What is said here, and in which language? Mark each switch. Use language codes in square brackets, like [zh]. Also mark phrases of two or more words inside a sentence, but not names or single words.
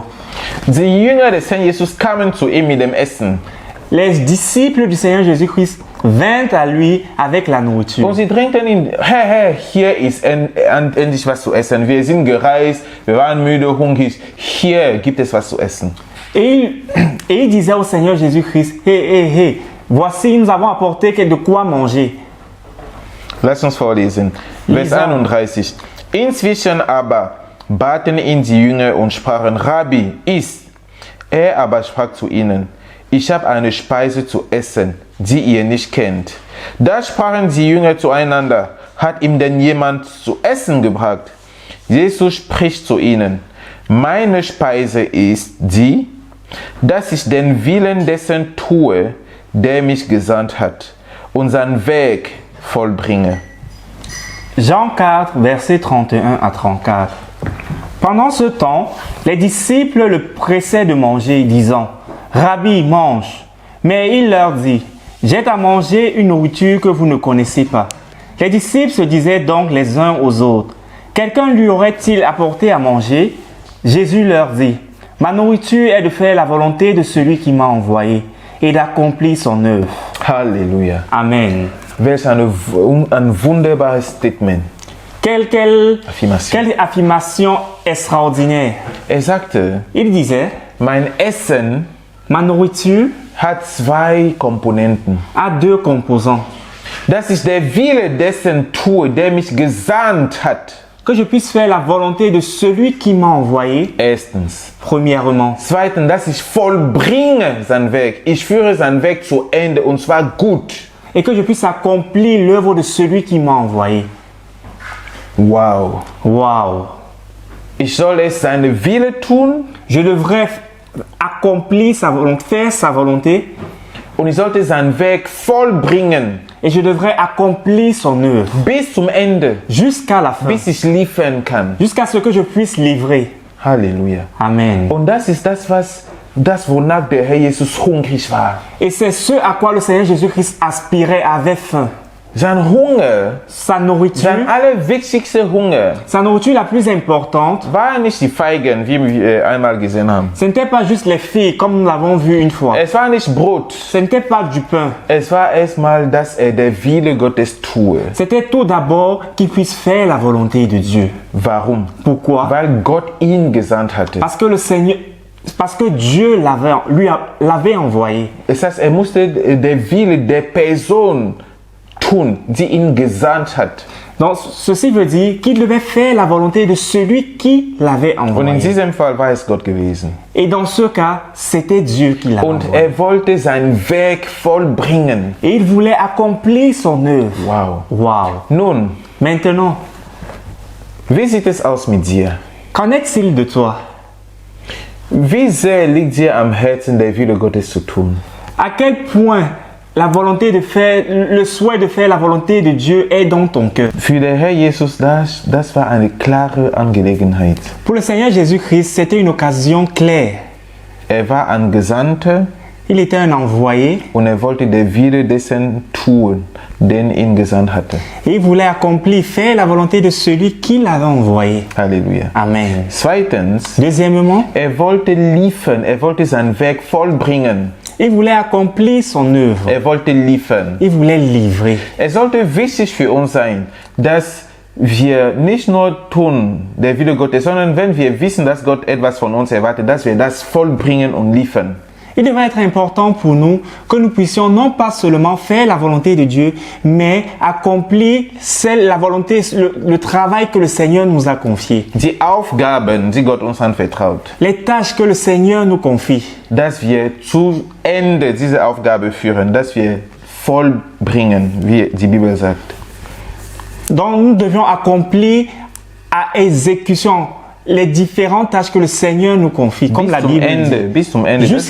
[de] Die Jünger des Herrn Jesus kamen zu ihm mit dem Essen [fr] Les disciples du Seigneur Jésus-Christ vinrent à lui avec la nourriture. [de] und sie drängten ihn, Herr, hier ist endlich was zu essen. Wir sind gereist, wir waren müde, hungrig. Hier gibt es was zu essen. [fr] Et il disait au Seigneur Jésus-Christ, hé, voici, nous avons apporté de quoi manger. [de] Lass uns vorlesen. Vers Lisa. 31. Inzwischen aber baten ihn die Jünger und sprachen, Rabbi, iss. Er aber sprach zu ihnen, ich habe eine Speise zu essen, die ihr nicht kennt. Da sprachen die Jünger zueinander, hat ihm denn jemand zu essen gebracht? Jesus spricht zu ihnen, meine Speise ist die, dass ich den Willen dessen tue, der mich gesandt hat, und seinen Weg vollbringe. [fr] Jean 4, versets 31 à 34. Pendant ce temps, les disciples le pressaient de manger, disant, Rabbi, mange. Mais il leur dit, j'ai à manger une nourriture que vous ne connaissez pas. Les disciples se disaient donc les uns aux autres, quelqu'un lui aurait-il apporté à manger? Jésus leur dit, ma nourriture est de faire la volonté de celui qui m'a envoyé et d'accomplir son œuvre. Halleluja. Amen. [de] Welch ein wunderbares Statement. [fr] Quelle Affirmation. affirmation extraordinaire. [de] Er sagte, [fr] Il disait, [de] mein Essen [fr] ma nourriture [de] hat zwei Komponenten. [fr] a deux composants. [de] Dass ich der Wille dessen tue, der mich gesandt hat. [fr] Que je puisse faire la volonté de celui qui m'a envoyé, [de] Erstens. [fr] premièrement. [de] Zweitens, dass ich vollbringe sein Werk. Ich führe sein Werk zu Ende und zwar gut. [fr] Et que je puisse accomplir l'œuvre de celui qui m'a envoyé. [de] Wow. [fr] Waouh! [de] Ich soll es seine Wille tun [fr] Je devrais accomplir sa volonté, faire sa volonté, [de] und ich sollte sein Werk vollbringen. [fr] et je devrais accomplir son œuvre [de] bis zum Ende, [fr] jusqu'à la fin, [de] bis ich liefern kann. [fr] jusqu'à ce que je puisse livrer. Halleluja. Amen. [de] Und das ist das, wonach der Herr Jesus hungrig war. [fr] Et c'est ce à quoi le Seigneur Jésus-Christ aspirait, avait faim. [de] Sein Hunger, [fr] Sa nourriture, [de] sein allerwichtigster Hunger, [fr] sa nourriture la plus importante, [de] war nicht die Feigen, wie wir einmal gesehen haben. [fr] ce n'était pas juste les filles, comme nous l'avons vu une fois. [de] Es war nicht Brot. [fr] Ce n'était pas du pain. [de] Es war erstmal, dass er der Wille Gottes tue. [fr] C'était tout d'abord qu'il puisse faire la volonté de Dieu. [de] Warum? [fr] Pourquoi? [de] Weil Gott ihn gesandt hatte. [fr] Parce que Dieu l'avait envoyé. [de] Das heißt, er musste der Wille der Person tun, die ihn gesandt hat. [fr] Donc, ceci veut dire qu'il devait faire la volonté de celui qui l'avait [de] Und in [fr] envoyé. [de] diesem Fall war es Gott gewesen. [fr] Et dans ce cas, c'était Dieu qui l'avait [de] Und [fr] envoyé. [de] er wollte sein Werk vollbringen. [fr] Et il voulait accomplir son œuvre. [de] Wow. [fr] Wow. [de] Nun, [fr] Maintenant, [de] wie sieht es aus mit dir? [fr] qu'en est-il de toi? [de] Wie sehr liegt dir am Herzen, der Wille Gottes zu tun? [fr] À quel point la volonté de faire, le souhait de faire la volonté de Dieu est dans ton cœur? [de] Für den Herr Jesus, das war eine klare Angelegenheit. [fr] Pour le Seigneur Jésus-Christ, c'était une occasion claire. [de] Er war ein Gesandter [fr] Il était un envoyé [de] und er wollte der Wille dessen tun, den ihn gesandt hatte. [fr] et il voulait accomplir, faire la volonté de celui qui l'avait envoyé. Halleluja. Amen. [de] Zweitens, [fr] Deuxièmement, [de] er wollte liefern, er wollte sein Werk vollbringen. [fr] il voulait accomplir son œuvre. [de] Er wollte liefern. [fr] Il voulait livrer. [de] Es sollte wichtig für uns sein, dass wir nicht nur tun, der Wille Gottes, sondern wenn wir wissen, dass Gott etwas von uns erwartet, dass wir das vollbringen und liefern. [fr] Il devrait être important pour nous que nous puissions non pas seulement faire la volonté de Dieu, mais accomplir la volonté, le travail que le Seigneur nous a confié. [de] Die Aufgaben, die Gott uns anvertraut, [fr] Les tâches que le Seigneur nous confie. [de] dass wir zu Ende diese Aufgabe führen, dass wir vollbringen, wie die Bibel sagt. [fr] Donc nous devions accomplir à exécution les différentes tâches que le Seigneur nous confie, comme la Bible dit. [de] Bis zum Ende. Das ist